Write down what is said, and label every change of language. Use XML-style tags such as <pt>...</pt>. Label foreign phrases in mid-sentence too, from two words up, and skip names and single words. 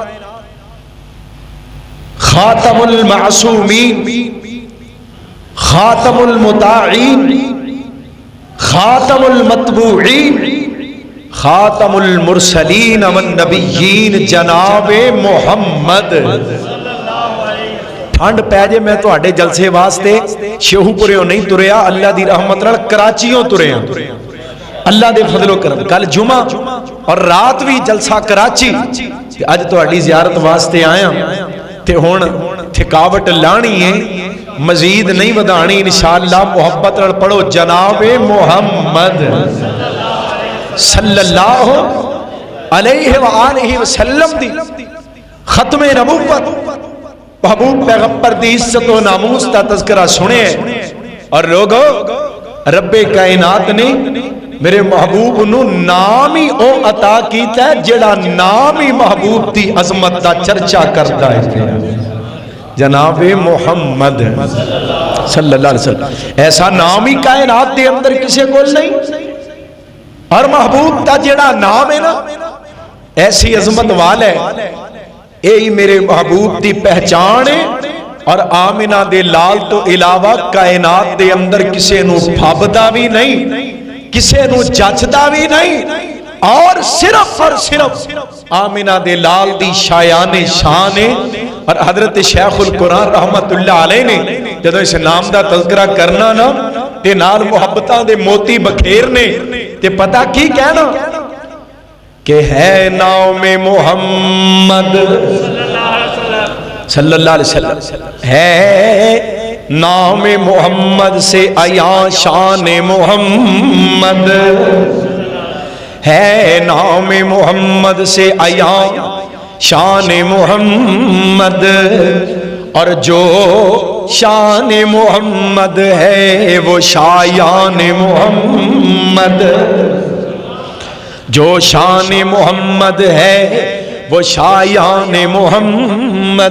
<ar>خاتم المعصومین، خاتم المطاعین، خاتم المتبوعین، خاتم المرسلین والنبیین جناب محمد</ar> <pa>ٹھنڈ پے جائے میں تہاڈے جلسے واسطے شیخوپوریوں نہیں ٹریا، اللہ دی رحمت نال کراچیوں ٹریا، اللہ دے فضلو کرم. کل جمعہ اور رات بھی جلسہ کراچی، اج تہاڈی زیارت واسطے آیا تے ہن تھکاوٹ لاہنی ہے، مزید نہیں ودھانی انشاءاللہ. محبت نال پڑھو جنابِ محمد</pa> <ar>صلى الله عليه و آله وسلم</ar> <pa>دی ختمِ نبوت، محبوب پیغمبر دی عزت و ناموس دا تذکرہ سنے. اور لوگو ربِ کائنات نے میرے محبوب نوں نام ہی او عطا کیتا ہے جیہڑا نام ہی محبوب دی عظمت دا چرچا کرتا ہے، جنابِ محمد</pa> <ar>صلى الله عليه وسلم.</ar> <pa>ایسا نام ہی کائنات دے اندر کسی کو نہیں. اور محبوب دا جیہڑا نام ہے نا، ایسی عظمت والا ہے، یہی میرے محبوب دی پہچان ہے. اور آمنہ دے لال توں علاوہ کائنات دے اندر کسی نوں پھبدا بھی نہیں، کسی نوں جچدا بھی نہیں. اور صرف آمنہ دے لال دی شایانِ شان ہے. اور حضرت شیخ القرآن</pa> <ar>رحمة الله عليه</ar> <pa>نے جدوں اس نام دا تذکرہ کرنا نا تے نال محبتاں دے موتی بکھیرنے تے پتا کی کہنا کہ ہے نام محمد</pa> <ar>صلى الله عليه وسلم,</ar> <ur>ہے نام محمد سے آیا شان محمد، ہے نام محمد سے آیا شان محمد. اور جو شان محمد ہے وہ شایان محمد، جو شان محمد ہے وہ شایان محمد.</ur>